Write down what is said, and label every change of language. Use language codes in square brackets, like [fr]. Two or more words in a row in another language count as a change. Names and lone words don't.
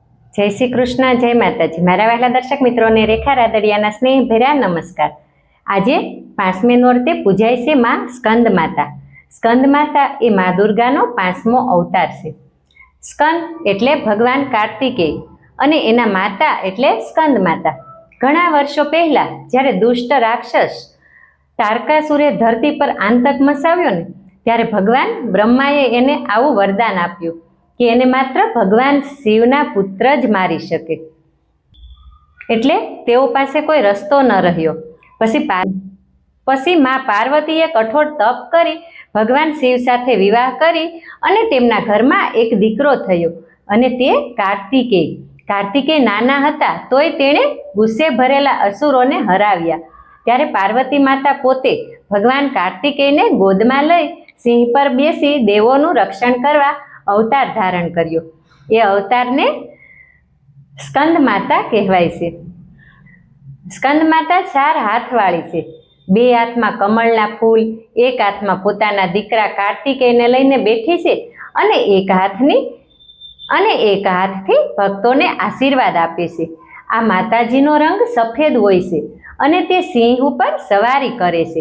[gu] જય શ્રી કૃષ્ણ, જય માતાજી। મારા વહાલા દર્શક મિત્રોને રેખા રાદડિયાના સ્નેહભર્યા નમસ્કાર। આજે 5મી નોરતે પૂજાય છે માં સ્કંદ માતા। સ્કંદ માતા એ માં દુર્ગાનો 5મો અવતાર છે। સ્કંદ એટલે ભગવાન કાર્તિકેય અને એના માતા એટલે સ્કંદ માતા। ઘણા વર્ષો પહેલા જ્યારે દુષ્ટ રાક્ષસ તારકાસુરે ધરતી પર આતંક મચાવ્યો ને ત્યારે ભગવાન બ્રહ્માએ એને આવું વરદાન આપ્યું કે એને માત્ર ભગવાન શિવના પુત્ર જ મારી શકે। એટલે તેઓ પાસે કોઈ રસ્તો ન રહ્યો। પછી માં પાર્વતીએ કઠોર તપ કરી ભગવાન શિવ સાથે વિવાહ કરી અને તેમના ઘરમાં એક દીકરો થયો અને તે કાર્તિકેય। કાર્તિકેય નાના હતા તોય તેણે ગુસ્સે ભરેલા અસુરોને હરાવ્યા। ત્યારે પાર્વતી માતા પોતે ભગવાન કાર્તિકેયને ગોદમાં લઈ સિંહ પર બેસી દેવોનું રક્ષણ કરવા અવતાર ધારણ કર્યો। એ અવતારને સ્કંદ માતા કહેવાય છે। સ્કંદ માતા 4 હાથવાળી છે। 2 હાથમાં કમળના ફૂલ, એક હાથમાં પોતાના દીકરા કાર્તિકેયને લઈને બેઠી છે અને એક હાથથી ભક્તોને આશીર્વાદ આપે છે। આ માતાજીનો રંગ સફેદ હોય છે અને તે સિંહ ઉપર સવારી કરે છે।